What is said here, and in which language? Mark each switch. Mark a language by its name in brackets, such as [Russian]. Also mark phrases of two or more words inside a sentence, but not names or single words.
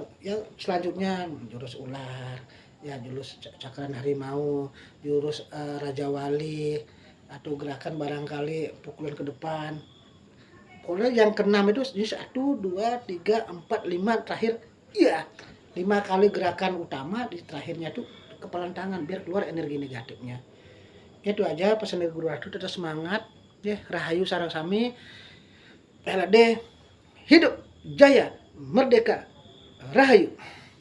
[Indonesian] Ya selanjutnya jurus ular ya, jurus cakran harimau, jurus raja wali, atau gerakan barangkali pukulan ke depan. Pokoknya yang keenam itu 1, 2, 3, 4, 5 terakhir iya 5 kali gerakan utama, di terakhirnya tuh kepalan tangan biar keluar energi negatifnya. Itu aja pesan dari Guru Ratu. Tetap semangat ya, [Balinese] rahayu sareng sami. [Indonesian] LHD hidup jaya merdeka rahayu.